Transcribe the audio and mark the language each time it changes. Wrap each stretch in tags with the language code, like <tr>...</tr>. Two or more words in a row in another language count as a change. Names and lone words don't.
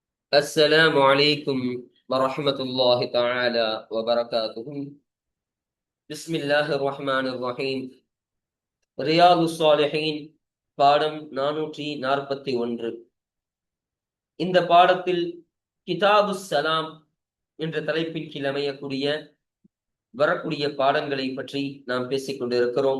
<ar>السلام عليكم ورحمة الله تعالى وبركاته. بسم الله الرحمن الرحيم.</ar> <ta>ரியாது ஸாலிஹீன் பாடம் 441. இந்த பாடத்தில் கிதாபு சலாம் என்ற தலைப்பின் கீழ் அமையக்கூடிய வரக்கூடிய பாடங்களை பற்றி நாம் பேசிக் கொண்டிருக்கிறோம்.</ta>